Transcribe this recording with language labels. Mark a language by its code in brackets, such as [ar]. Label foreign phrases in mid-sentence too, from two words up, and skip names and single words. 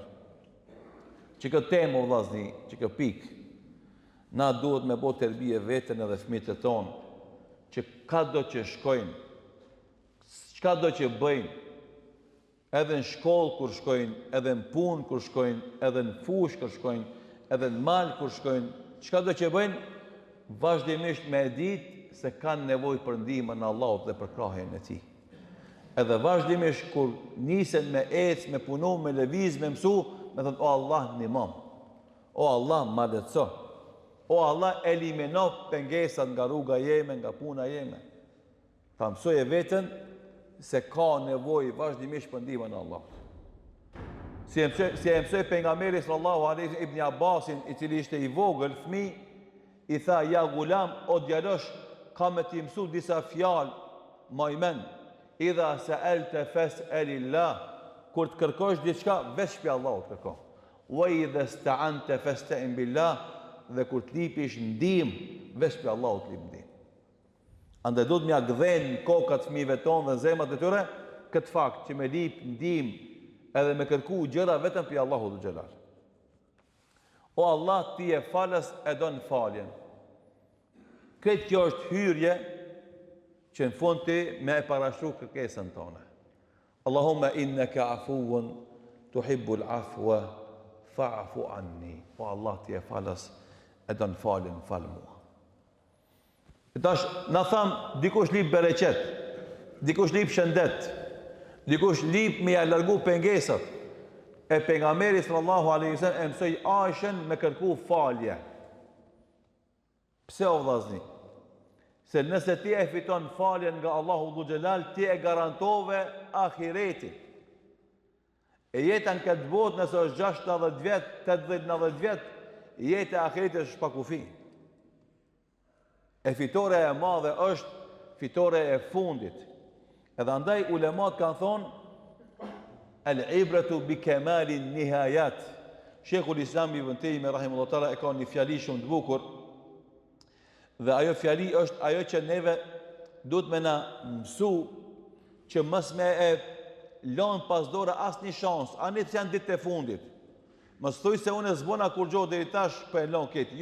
[sq] Që këtë temë, o vllazni, që këtë pikë, na duhet me bo tërbije vetën edhe fëmijët e tonë, që ka do që shkojnë, çka do që bëjnë, edhe në shkollë kur shkojnë, edhe në punë kur shkojnë, edhe në fushë kur shkojnë, edhe në malë kur shkojnë, çka do që bëjnë, vazhdimisht me ditë se kanë nevojë për ndihmën e Allahut dhe për krahjen e Tij. Edhe vazhdimisht kur nisen me ecë, me punu, me lëviz, me mësu, me thonë, o Allah ndihmom, o Allah ma lehtëso, o Allah elimino pengesat nga rruga jeme, nga puna jeme. Ta mësoje veten se ka nevojë vazhdimisht për ndihmën e Allahut. Si e mësoi pejgamberi [ar] صلى الله عليه وسلم [sq] Ibn Abbasin, i cili ishte i vogël fëmijë, i tha, [ar] يا غلام, [sq] o djalosh, ka me t'i mësu disa fjalë, majmen, [ar] إذا سألت فاسأل الله, [sq] kur të kërkosh diçka, veç për Allahut kërko. [ar] وإذا استعنت فاستعن بالله, [sq] dhe kur të lipish ndihmë, veç për Allahut të lip ndihmë. Andaj do të mja gdhen kokat fëmijëve tonë dhe zemrat e tyre këtë fakt që me lip ndihmë edhe me kërku gjëra vetëm për Allahu [ar] ذو الجلال. [sq] O Allah, ti e falës e don faljen. Këtë kjo është hyrje që në fund ti me e parashru kërkesën tonë. [ar] اللهم إنك عفو تحب العفو فاعف عني. [sq] O Allah, ti e falës e don faljen, fal mua. Tash na tham dikush lip bereqet, dikush lip shëndet, dikush lip me ja largu pengesat. E pejgamberi [ar] صلى الله عليه وسلم [sq] e mësoi Aishën me kërku falje. Pse, o vllazni? Se nëse ti e fiton faljen nga Allahu [ar] ذو الجلال, [sq] ti e garantove ahiretin. E jeta në këtë botë, nëse është 60 vjet, 80-90 vjet, jeta e ahiretit është pa kufi. E fitore e madhe është fitore e fundit. Edhe andaj ulemat kanë thonë, [ar] العبرة بكمال النهاية. [sq] Sheikhul Islam Ibn Taymiyyah [ar] رحمه الله تعالى [sq] e ka një fjali shumë të bukur, dhe ajo fjali është ajo që neve duhet me na mësu që mos me e lënë pas dore asnjë shans, ani të janë ditët e fundit. Mos thuj se unë zbona kur gjoh deri tash po e lën këtë.